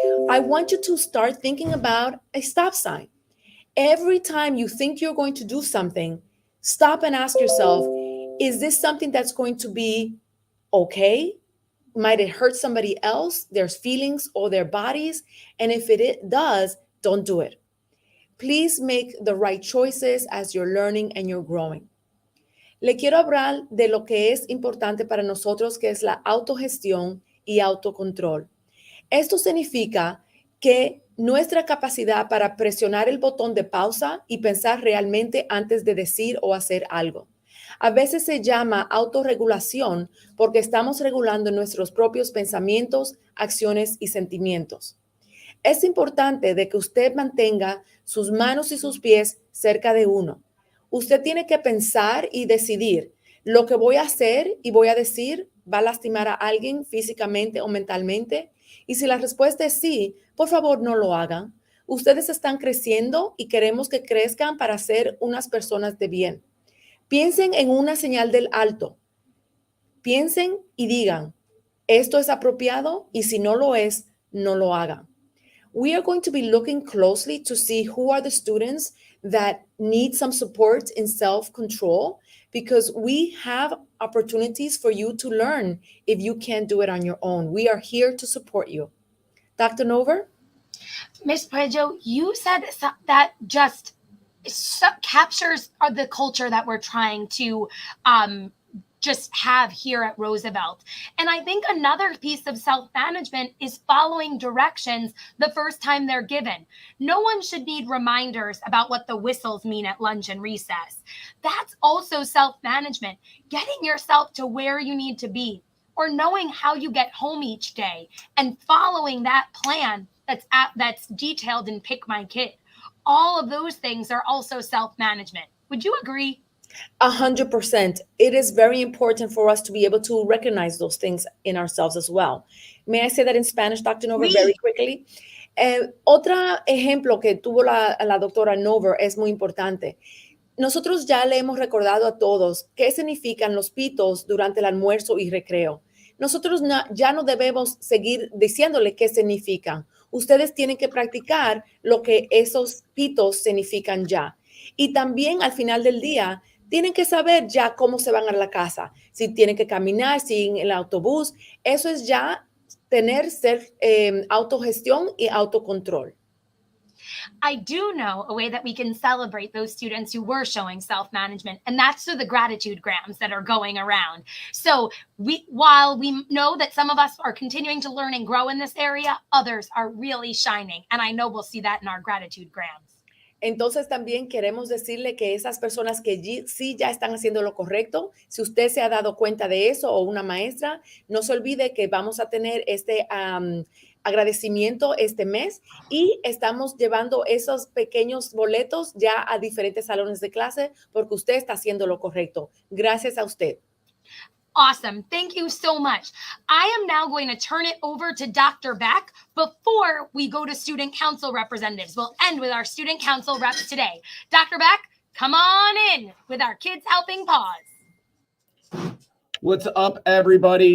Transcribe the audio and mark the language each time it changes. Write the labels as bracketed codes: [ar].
[en] I want you to start thinking about a stop sign. Every time you think you're going to do something, stop and ask yourself, is this something that's going to be okay? Might it hurt somebody else, their feelings or their bodies? And if it does, don't do it. Please make the right choices as you're learning and you're growing. [es] Le quiero hablar de lo que es importante para nosotros, que es la autogestión y autocontrol. Esto significa que nuestra capacidad para presionar el botón de pausa y pensar realmente antes de decir o hacer algo. A veces se llama autorregulación porque estamos regulando nuestros propios pensamientos, acciones y sentimientos. Es importante de que usted mantenga sus manos y sus pies cerca de uno. Usted tiene que pensar y decidir, lo que voy a hacer y voy a decir va a lastimar a alguien físicamente o mentalmente. Y si la respuesta es sí, por favor no lo hagan. Ustedes están creciendo y queremos que crezcan para ser unas personas de bien. Piensen en una señal del alto. Piensen y digan, esto es apropiado y si no lo es, no lo hagan. [en] We are going to be looking closely to see who are the students that need some support in self-control, because we have opportunities for you to learn if you can't do it on your own. We are here to support you. Dr. Nover? Miss Puejo, you said that just captures the culture that we're trying to just have here at Roosevelt. And I think another piece of self-management is following directions the first time they're given. No one should need reminders about what the whistles mean at lunch and recess. That's also self-management, getting yourself to where you need to be, or knowing how you get home each day and following that plan that's detailed in Pick My Kid. All of those things are also self-management. Would you agree? 100%. It is very important for us to be able to recognize those things in ourselves as well. May I say that in Spanish, Dr. Nover, very quickly? [es] Otro ejemplo que tuvo la doctora Nover es muy importante. Nosotros ya le hemos recordado a todos qué significan los pitos durante el almuerzo y recreo. Nosotros ya no debemos seguir diciéndole qué significan. Ustedes tienen que practicar lo que esos pitos significan ya. Y también al final del día, tienen que saber ya cómo se van a la casa. Si tienen que caminar, si en el autobús. Eso es ya tener autogestión y autocontrol. [en] I do know a way that we can celebrate those students who were showing self-management, and that's through the gratitude grams that are going around. So while we know that some of us are continuing to learn and grow in this area, others are really shining. And I know we'll see that in our gratitude grams. [es] Entonces también queremos decirle que esas personas que sí ya están haciendo lo correcto, si usted se ha dado cuenta de eso o una maestra, no se olvide que vamos a tener este agradecimiento este mes y estamos llevando esos pequeños boletos ya a diferentes salones de clase porque usted está haciendo lo correcto. Gracias a usted. [en] Awesome. Thank you so much. I am now going to turn it over to Dr. Beck before we go to student council representatives. We'll end with our student council reps today. Dr. Beck, come on in with our Kids Helping Paws. What's up, everybody?